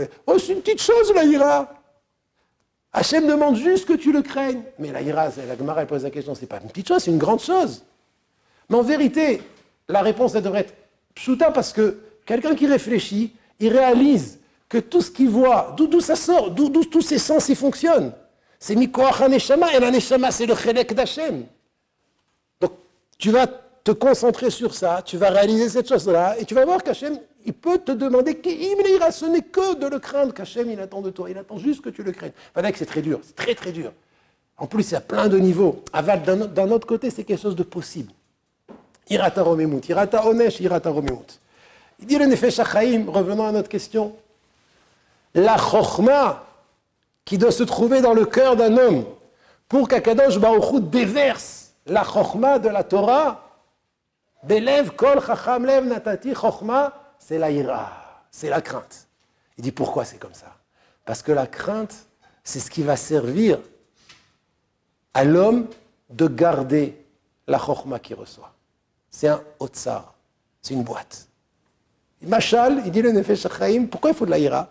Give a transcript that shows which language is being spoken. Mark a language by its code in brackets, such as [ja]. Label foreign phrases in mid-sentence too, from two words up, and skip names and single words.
[fr] Oh, c'est une petite chose, la ira. Hachem demande juste que tu le craignes. Mais la ira, la Gemara, elle pose la question. C'est pas une petite chose, c'est une grande chose. Mais en vérité, la réponse, elle devrait être pshuta parce que quelqu'un qui réfléchit, il réalise que tout ce qu'il voit, d'où ça sort, d'où tous ses sens, ils fonctionnent. [he] C'est מכוח הנשמה, [fr] et la neshama, c'est le chelek d'Hachem. Donc, tu vas te concentrer sur ça, tu vas réaliser cette chose-là, et tu vas voir qu'Hachem, il peut te demander qu'il ira. Ce n'est que de le craindre qu'Hachem, il attend de toi. Il attend juste que tu le craignes. Voilà que c'est très dur, c'est très très dur. En plus, il y a plein de niveaux. Aval, d'un autre côté, c'est quelque chose de possible. [he] יראת רוממות, יראת עונש, יראת רוממות. [fr] Il dit le Nefesh HaChaim, revenons à notre question. La chokhma qui doit se trouver dans le cœur d'un homme pour qu' [he] הקדוש ברוך הוא [fr] déverse la chokhma de la Torah. [he] בלב כל חכם לב נתתי חכמה, [fr] c'est la ira, c'est la crainte. Il dit pourquoi c'est comme ça? Parce que la crainte, c'est ce qui va servir à l'homme de garder la chokhma qu'il reçoit. C'est un otsar, c'est une boîte. Machal, il dit le Nefesh HaChaim, pourquoi il faut de la ira?